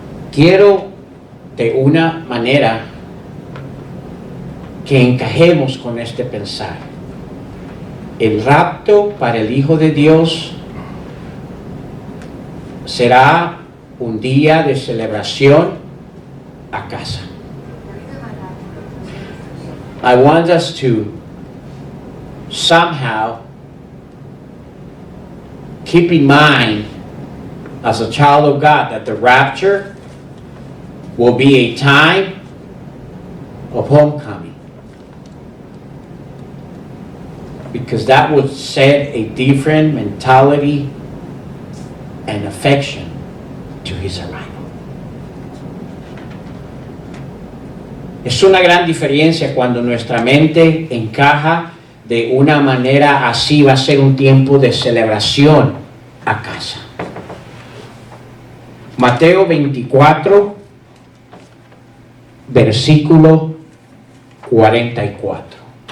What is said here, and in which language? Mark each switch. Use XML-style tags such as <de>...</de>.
<es>Quiero de una manera que encajemos con este pensar. El rapto para el Hijo de Dios será un día de celebración a casa.</es> <en>I want us to somehow keep in mind as a child of God that the rapture will be a time of homecoming, because that would set a different mentality and affection to his arrival.</en> <es>Es una gran diferencia cuando nuestra mente encaja de una manera así. Va a ser un tiempo de celebración a casa. Mateo 24, versículo 44.</es>